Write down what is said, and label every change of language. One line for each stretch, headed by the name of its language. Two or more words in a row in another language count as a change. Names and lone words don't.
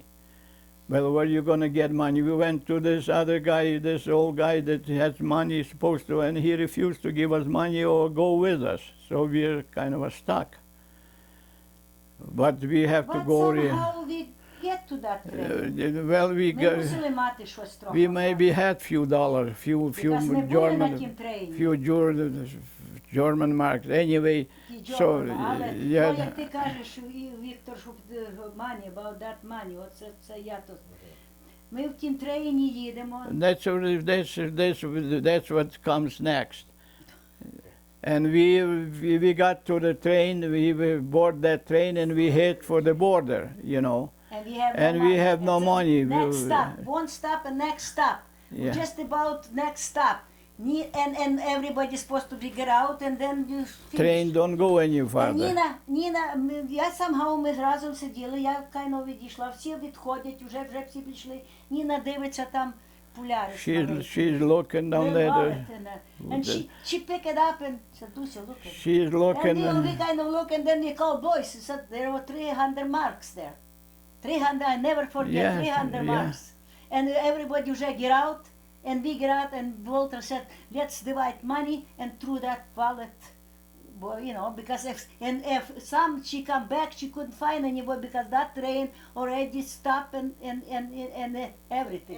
English: Well, where are you going to get money? We went to this other guy, this old guy that has money supposed to, and he refused to give us money or go with us. So we're kind of stuck. But we have to But go. somehow we get to that train. Well,
Ukrainian: Ми мусили мати щось трохи.
English: we maybe had few dollars, few
Ukrainian: Because не були на тім
English: German,
Ukrainian: трейні.
English: few German marks. Anyway,
Ukrainian: Ті
English: so
Ukrainian: Джордани. Але
English: yeah,
Ukrainian: то, як ти кажеш, Віктор, щоб
English: money, about that money,
Ukrainian: оце це я тут. Ми в тім трейні їдемо.
English: that's what comes next. And we got to the train, we board that train, and we head for the border, And we have no money. we have no money. Next stop, one stop and next stop. Yeah. Just about next stop. And everybody's supposed to figure out, and then you finish. Train don't go any farther.
Ukrainian: Ніна, я ми разом сиділи, я кайно відійшла, всі відходять, вже всі пішли. Ніна дивиться там Polaris.
English: She's looking down there. And she picked it up and said, Lucia, look at it. She's looking. And we kind of look, and then we called boys. He said there were 300 marks there. 300, I never forget, Yes, 300 yeah. marks. And everybody said, get out, and we get out, and Walter said, let's divide money, and through that wallet, well, you know, because if she come back, she couldn't find anybody because that train already stopped and everything.